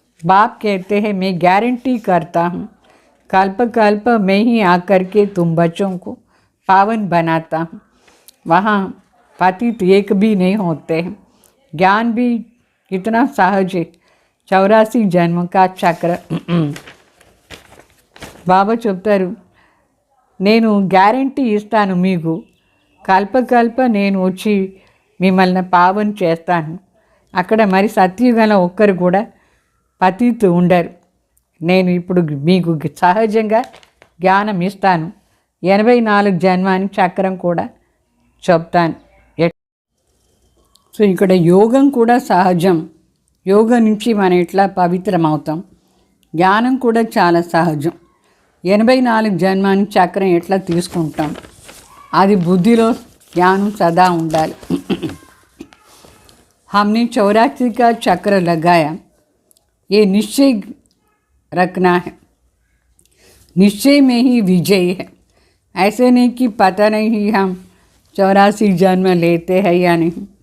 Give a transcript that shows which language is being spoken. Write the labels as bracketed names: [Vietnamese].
[Hindi] बाप कहते हैं मैं गारंटी करता हूँ, कल्प कल्प मैं ही आकर के तुम बच्चों को पावन बनाता हूँ. वहाँ पतित एक भी नहीं होते हैं. ज्ञान भी कितना सहज है, 84 जन्म का चक्र. [Telugu] బాబా చెప్తారు, నేను గ్యారంటీ ఇస్తాను మీకు, కల్పకల్ప నేను వచ్చి మిమ్మల్ని పావన్ చేస్తాను. అక్కడ మరి సత్యుగంలో ఒక్కరు కూడా పతితు ఉండరు. నేను ఇప్పుడు మీకు సహజంగా జ్ఞానం ఇస్తాను. 84 జన్మాని చక్రం కూడా చెప్తాను. సో ఇక్కడ యోగం కూడా సహజం. యోగం నుంచి మనం ఎట్లా పవిత్రం అవుతాం, జ్ఞానం కూడా చాలా సహజం. 84 జన్మాని చక్రం ఎట్లా తీసుకుంటాం, అది బుద్ధిలో జ్ఞానం సదా ఉండాలి. [Hindi] हमने 84 का चक्र लगाया, ये निश्चय रखना है, निश्चय में ही विजय है. ऐसे नहीं कि पता नहीं हम 84 जन्म लेते हैं या नहीं.